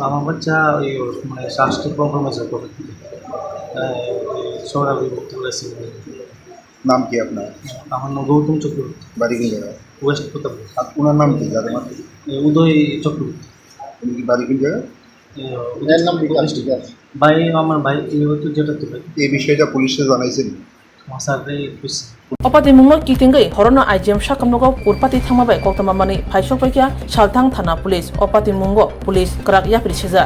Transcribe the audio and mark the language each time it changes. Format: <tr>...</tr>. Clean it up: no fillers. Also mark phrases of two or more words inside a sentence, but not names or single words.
<bn>আমার বাচ্চা ওই মানে স্বাস্থ্য প্রবলেম আছে সৌরভে ভর্তি করেছি। নাম কি আপনার? আমার নাম গৌতম চক্রবর্তী। বাড়ি কোন জায়গায়? ওয়েস্ট প্রতাপ। আর ওনার নাম কি যাদের মাত্র? উদয় চক্রবর্তী। উনি কি বাড়ি কোন জায়গায়? ভাই আমার ভাই যেটা তো ভাই এই বিষয়টা পুলিশে জানাইছেন?</bn> <trp>Opatimung Kitingai Horono IGM Shakamnogo Purpati Thamabai Kotamamani Paishopakya Shaltang Thana Police Opatimungo Police Krak Yapri Shiza</trp>